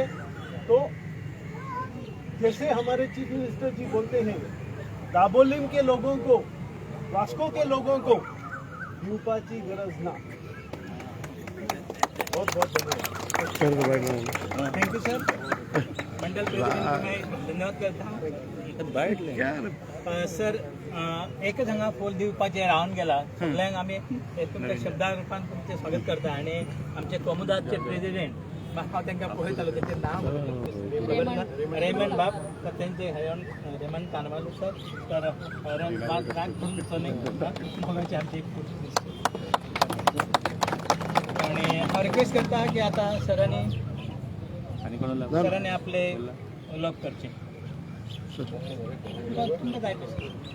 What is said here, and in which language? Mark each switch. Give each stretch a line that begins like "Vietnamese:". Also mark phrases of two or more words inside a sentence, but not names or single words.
Hindi: तो जैसे हमारे चीफ मिनिस्टर जी बोलते हैं, दाबोलिम के लोगों को, वास्को के लोगों को
Konkani: यूपाची गरज ना।
Hindi: बहुत बहुत धन्यवाद,
English: thank you sir.
Hindi: मंडल प्रेसिडेंट को मैं धन्यवाद करता हूँ।
Konkani: सर एकच हांगा फूल दिवपाचें रावन गेला, सगळ्यांक आमी तुमच्या शब्दां रुपान तुमचें स्वागत करता। आनी आमचे कोमुदाचे प्रेसिडेंट हांव तांकां पळयतालो तेंचें नांव रेमंड बाब तर तेंचे रेमंड कानवालू सर तर मोगाची आमची आणि हांव रिक्वेस्ट करता की आता सरांनी आपले उलोवप करचे तुमकां जाय तशें